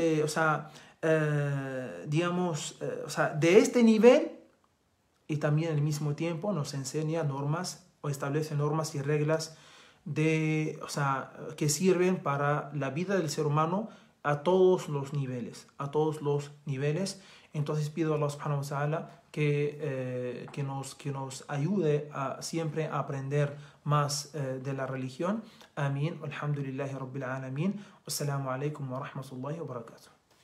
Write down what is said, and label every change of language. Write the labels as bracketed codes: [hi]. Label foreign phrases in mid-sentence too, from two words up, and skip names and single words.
[es] digamos, de este nivel, y también al mismo tiempo nos enseña normas o establece normas y reglas que sirven para la vida del ser humano a todos los niveles, Entonces pido a Allah [ar] سبحانه وتعالى [es] que nos ayude siempre a aprender más de la religión. Amén. [ar] الحمد لله رب العالمين. والسلام عليكم ورحمة الله وبركاته.